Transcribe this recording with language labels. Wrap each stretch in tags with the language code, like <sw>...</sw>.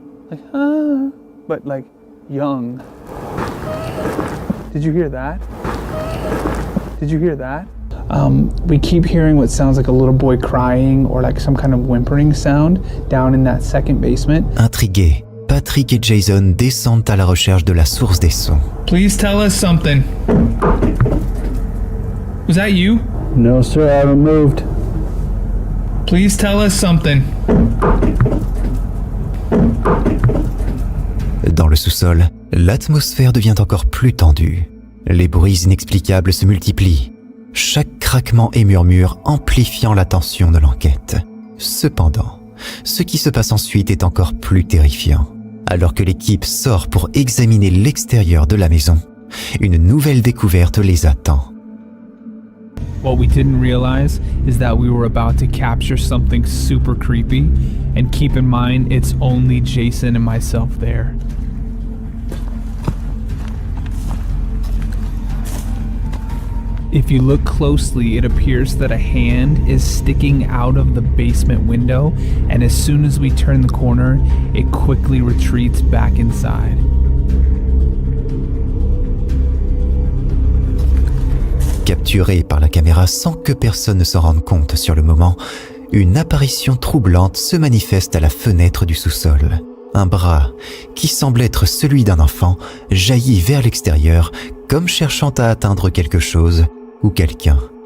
<en>Like, ah, but like young. Did you hear that? Did you hear that? We keep hearing what sounds like a little boy crying or like some kind of whimpering sound down in that second basement.</en> <fr>Intrigués, Patrick et Jason descendent à la recherche de la source des sons.</fr> <en>Please tell us something. Was that you? No, sir, I haven't moved. Please tell us something.</en> <fr>Dans le sous-sol, l'atmosphère devient encore plus tendue. Les bruits inexplicables se multiplient, chaque craquement et murmure amplifiant la tension de l'enquête. Cependant, ce qui se passe ensuite est encore plus terrifiant. Alors que l'équipe sort pour examiner l'extérieur de la maison, une nouvelle découverte les attend.</fr> <en>What we didn't realize is that we were about to capture something super creepy, and keep in mind it's only Jason and myself there. If you look closely, it appears that a hand is sticking out of the basement window, and as soon as we turn the corner, it quickly retreats back inside.</en> <fr>Capturée par la caméra sans que personne ne s'en rende compte sur le moment, une apparition troublante se manifeste à la fenêtre du sous-sol. Un bras, qui semble être celui d'un enfant, jaillit vers l'extérieur, comme cherchant à atteindre quelque chose ou quelqu'un.</fr>